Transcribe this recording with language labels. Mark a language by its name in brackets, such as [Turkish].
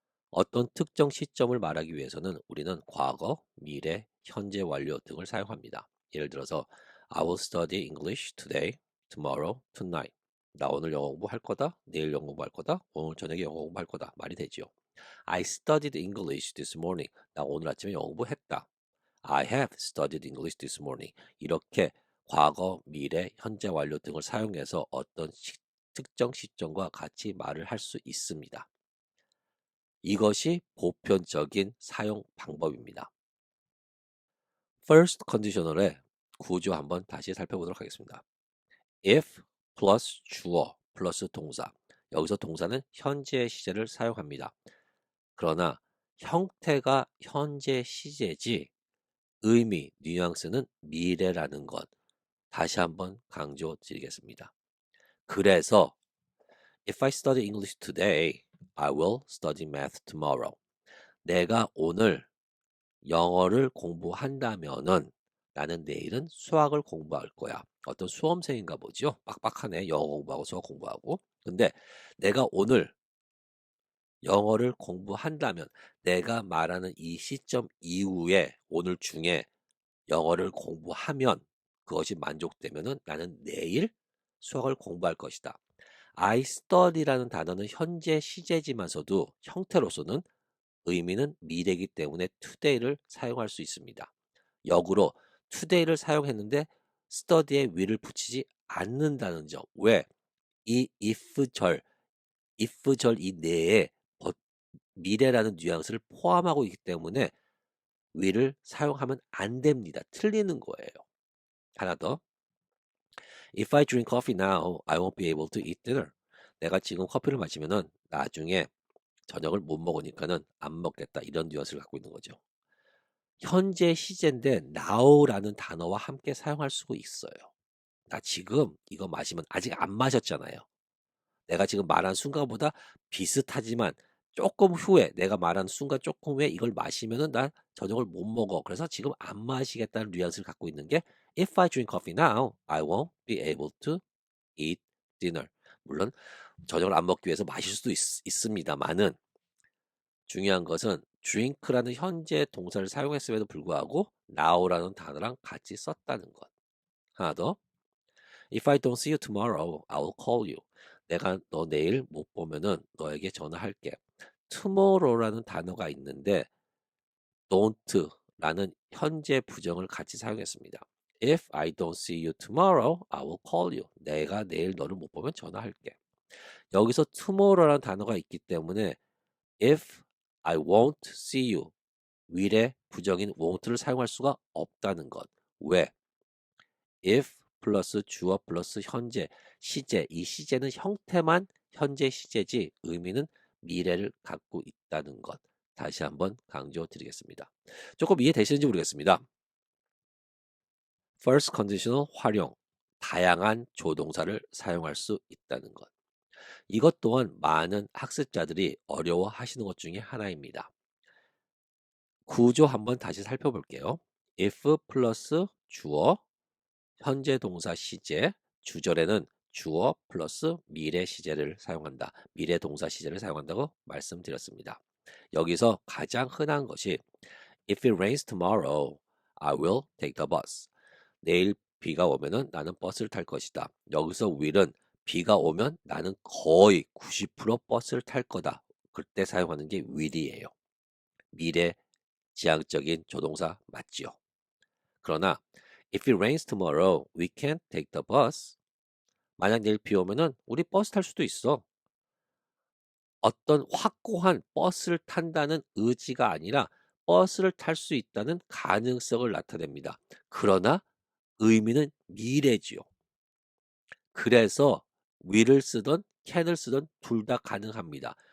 [Korean] 어떤 특정 시점을 말하기 위해서는 우리는 과거, 미래, 현재 완료 등을 사용합니다. 예를 들어서 [English] I will study English today, tomorrow, tonight. [Korean] 나 오늘 영어 공부할 거다. 내일 영어 공부할 거다. 오늘 저녁에 영어 공부할 거다. 말이 되죠. [English] I studied English this morning. [Korean] 나 오늘 아침에 영어 공부했다. [English] I have studied English this morning. [Korean] 이렇게 과거, 미래, 현재 완료 등을 사용해서 어떤 특정 시점과 같이 말을 할 수 있습니다. 이것이 보편적인 사용 방법입니다. First conditional의 구조 한번 다시 살펴보도록 하겠습니다. if 플러스 주어 플러스 동사. 여기서 동사는 현재 시제를 사용합니다. 그러나 형태가 현재 시제지 의미, 뉘앙스는 미래라는 것. 다시 한번 강조드리겠습니다. 그래서 [English] If I study English today, I will study math tomorrow. [Korean] 내가 오늘 영어를 공부한다면은 나는 내일은 수학을 공부할 거야. 어떤 수험생인가 보죠. 빡빡하네. 영어 공부하고 수학 공부하고. 근데 내가 오늘 영어를 공부한다면 내가 말하는 이 시점 이후에 오늘 중에 영어를 공부하면 그것이 만족되면은 나는 내일 수학을 공부할 것이다. I study라는 단어는 현재 시제지만서도 형태로서는 의미는 미래이기 때문에 today를 사용할 수 있습니다. 역으로 today를 사용했는데 study에 will을 붙이지 않는다는 점. 왜? 이 if 절 이 내에 미래라는 뉘앙스를 포함하고 있기 때문에 will을 사용하면 안 됩니다. 틀리는 거예요. 하나 더. [English] If I drink coffee now, I won't be able to eat dinner. [Korean] 내가 지금 커피를 마시면은 나중에 저녁을 못 먹으니까는 안 먹겠다. 이런 뉘앙스를 갖고 있는 거죠. 현재 시제인데 now라는 단어와 함께 사용할 수가 있어요. 나 지금 이거 마시면 아직 안 마셨잖아요. 내가 지금 말한 순간보다 비슷하지만 조금 후에 내가 말한 순간 조금 후에 이걸 마시면은 난 저녁을 못 먹어. 그래서 지금 안 마시겠다는 뉘앙스를 갖고 있는 게 [English] If I drink coffee now, I won't be able to eat dinner. [Korean] 물론 저녁을 안 먹기 위해서 마실 수도 있습니다만은 중요한 것은 drink라는 현재 동사를 사용했음에도 불구하고 now라는 단어랑 같이 썼다는 것. 하나 더. [English] If I don't see you tomorrow, I will call you. [Korean] 내가 너 내일 못 보면은 너에게 전화할게. tomorrow라는 단어가 있는데 don't라는 현재 부정을 같이 사용했습니다. [English] If I don't see you tomorrow, I will call you. [Korean] 내가 내일 너를 못 보면 전화할게. 여기서 tomorrow라는 단어가 있기 때문에 [English] if I won't see you [Korean] will의 부정인 won't를 사용할 수가 없다는 것. 왜? if 플러스 주어 플러스 현재 시제. 이 시제는 형태만 현재 시제지 의미는 미래를 갖고 있다는 것. 다시 한번 강조드리겠습니다. 조금 이해되시는지 모르겠습니다. First conditional 활용. 다양한 조동사를 사용할 수 있다는 것. 이것 또한 많은 학습자들이 어려워하시는 것 중에 하나입니다. 구조 한번 다시 살펴볼게요. if 플러스 주어, 현재 동사 시제, 주절에는 주어 플러스 미래 시제를 사용한다. 미래 동사 시제를 사용한다고 말씀드렸습니다. 여기서 가장 흔한 것이 [English] If it rains tomorrow, I will take the bus. [Korean] 내일 비가 오면은 나는 버스를 탈 것이다. 여기서 will은 비가 오면 나는 거의 90% 버스를 탈 거다. 그때 사용하는 게 will이에요. 미래 지향적인 조동사 맞지요. 그러나 [English] If it rains tomorrow, we can't take the bus. [Korean] 만약 내일 비 오면은 우리 버스 탈 수도 있어. 어떤 확고한 버스를 탄다는 의지가 아니라 버스를 탈 수 있다는 가능성을 나타냅니다. 그러나 의미는 미래지요. 그래서 will을 쓰던 can을 쓰던 둘 다 가능합니다.